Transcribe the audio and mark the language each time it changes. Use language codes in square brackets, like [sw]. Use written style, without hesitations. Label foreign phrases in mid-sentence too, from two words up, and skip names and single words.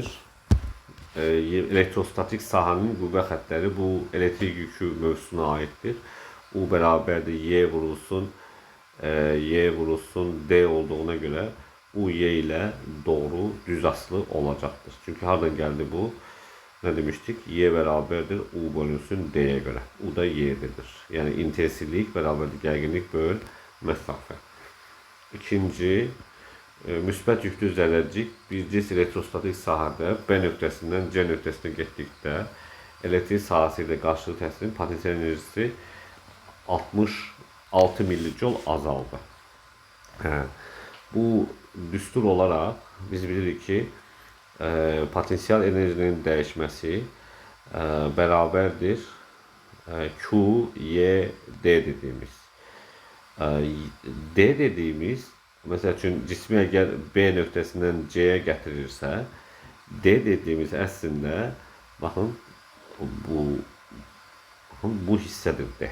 [az] Elektrostatik sahanın qüvvə xəttləri bu elektrik yükü mövzusuna aiddir. U bərabərdir Y vurulsun D olduğuna görə U Y ilə doğru düz asılı olacaqdır. Çünki hardan gəldi bu? [tr] Ne demiştik? Y beraberdir U bölünsün D'ye göre. U da Y'dedir. Yani intensivlik beraberdir gerginlik böl mesafe. [az] İkinci, müsbət yüklü zərrəcik bir cis elektrostatik sahədə B nöqtəsindən C nöqtəsinə getdikdə elektrik sahəsi ilə qarşılıqlı təsirin potensial enerjisi 66 millijoule azaldı. [tr] Bu düstur olarak [az] biz bilirik ki [tr] potansiyel enerjinin değişmesi beraberdir Q, Y, D dediğimiz. D dediğimiz mesela için cismi eğer B nöqtəsindən C'ye getirirse D dediğimiz aslında bakın [az] bu hissədir [tr] D.